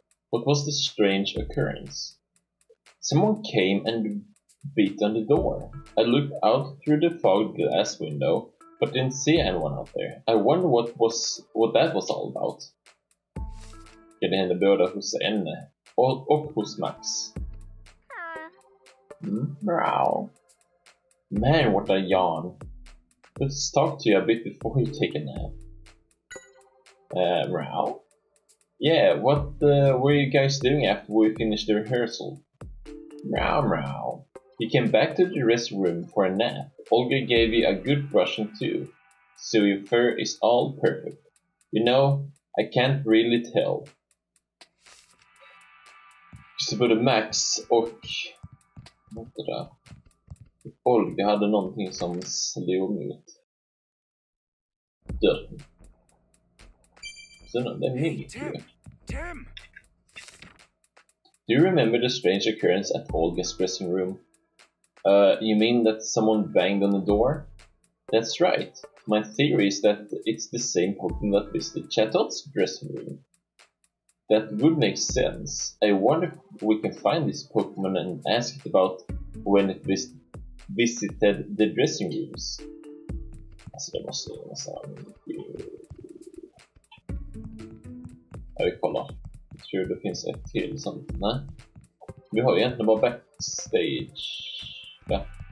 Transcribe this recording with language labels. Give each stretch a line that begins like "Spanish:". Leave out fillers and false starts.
English: What was the strange occurrence? Someone came and beat on the door. I looked out through the fogged glass window, but didn't see anyone out there. I wonder what that was all about.
Swedish: Det hände både hos henne och hos Max.
English: Meow. Man, what a yawn. Let's talk to you a bit before you take a nap. Meow? Yeah, what were you guys doing after we finished the rehearsal? Meow. You came back to the restroom room for a nap. Olga gave you a good brushing too, so your fur is all perfect. You know, I can't really tell.
Swedish: Så både Max och Olga hade någonting som slog mot dörren. Så det är milt ju.
English: Tim! Do you remember the strange occurrence at Olga's dressing room? You mean that someone banged on the door? That's right. My theory is that it's the same Pokemon that visited Chatot's dressing room. That would make sense. I wonder if we can find this Pokemon and ask it about when it visited the dressing rooms.
Swedish: Alltså det måste nästan... Ja, vi kollar. Jag tror det finns ett till sånt. Nej. Vi har egentligen bara backstage. Ja.